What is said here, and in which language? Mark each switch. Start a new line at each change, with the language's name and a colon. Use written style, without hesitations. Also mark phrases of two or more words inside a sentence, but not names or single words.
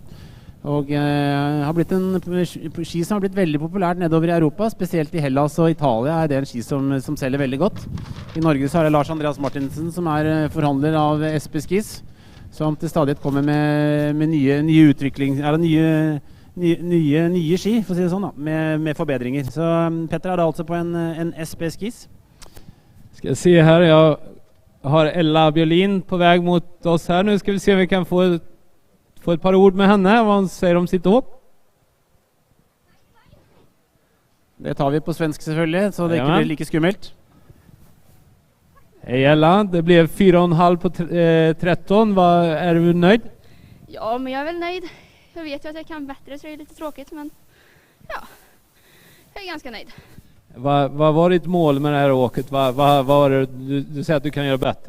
Norwegian: Og har blitt en ski som har blitt veldig populært nedover i Europa, spesielt i Hellas og Italia er det en ski som selger veldig godt. I Norge så er det Lars Andreas Martinsen som er forhandler av SP Skis, som til stadighet kommer med nye utvikling, nye ski, for å si det sånn da, med forbedringer. Så Petter er da altså på en SP Skis.
Swedish: Ska se här, jag har Ella Björlin på väg mot oss här. Nu ska vi se om vi kan få ett par ord med henne, vad hon säger om sitt hopp.
Norwegian: Det tar vi på svensk selvfølgelig, så det ikke blir like skummelt.
Swedish: Hej Ella, det blev 4,5 på 13. Är du nöjd? Ja, men jag är väl nöjd. Jag vet ju att jag kan bättre, så det är lite tråkigt, men ja, jag är ganska nöjd. Vad var ditt mål med det här åket? Vad var det, du säger att du kan göra bättre.